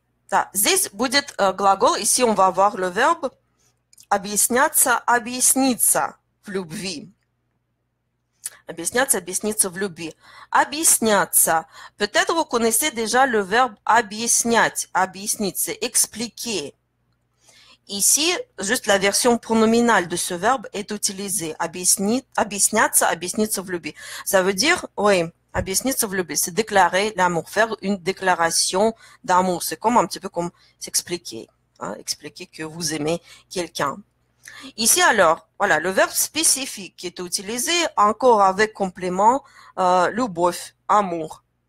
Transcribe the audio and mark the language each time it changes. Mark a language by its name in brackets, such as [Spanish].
[Russian] Да, здесь будет глагол, [French] ici on va avoir le verbe [Russian] объясняться, объясниться в любви. Объясняться, объясниться в любви. Объясняться. [French] Peut-être vous connaissez déjà le verbe объяснять, объяснить, c'est expliquer. Ici, juste la version pronominale de ce verbe est utilisée. [Russian] Объясняться, объясниться в любви. [French] Ça veut dire, oui, [Russian] объясниться в любви, [French] c'est déclarer l'amour, faire une déclaration d'amour. C'est comme un petit peu comme s'expliquer, hein, expliquer que vous aimez quelqu'un. Ici alors, voilà, le verbe spécifique qui est utilisé encore avec complément любовь, amour.